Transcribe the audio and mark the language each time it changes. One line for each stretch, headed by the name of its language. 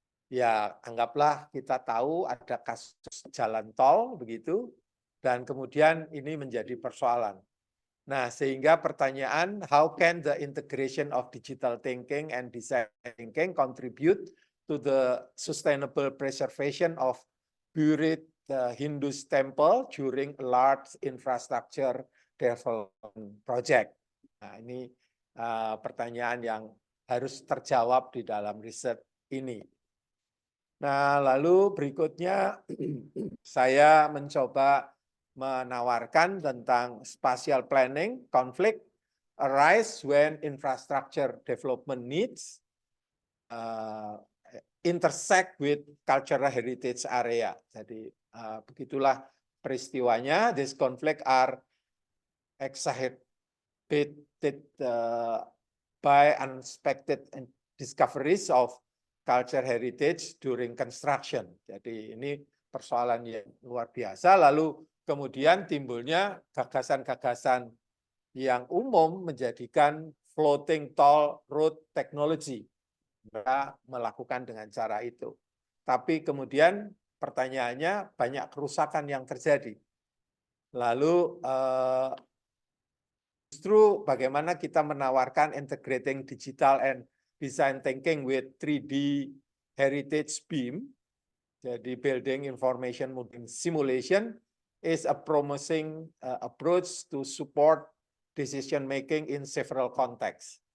Indonesian: Ya, anggaplah kita tahu ada kasus jalan tol begitu, dan kemudian ini menjadi persoalan. Nah, sehingga pertanyaan,
English: how can the integration of digital thinking and design thinking contribute to the sustainable preservation of buried Hindu temple during a large infrastructure development project?
Indonesian: Nah, ini pertanyaan yang harus terjawab di dalam riset ini. Nah, lalu berikutnya saya mencoba menawarkan tentang
English: spatial planning, conflict arise when infrastructure development needs intersect with cultural heritage area.
Indonesian: Jadi begitulah peristiwanya.
English: This conflict are exacerbated by unexpected discoveries of culture heritage during construction.
Indonesian: Jadi ini persoalan yang luar biasa. Lalu kemudian timbulnya gagasan-gagasan yang umum menjadikan floating toll road technology. Mereka melakukan dengan cara itu. Tapi kemudian pertanyaannya banyak kerusakan yang terjadi. Lalu justru bagaimana kita menawarkan
English: integrating digital and design thinking with 3D heritage BIM, jadi building information modeling simulation is a promising approach to support decision making in several contexts.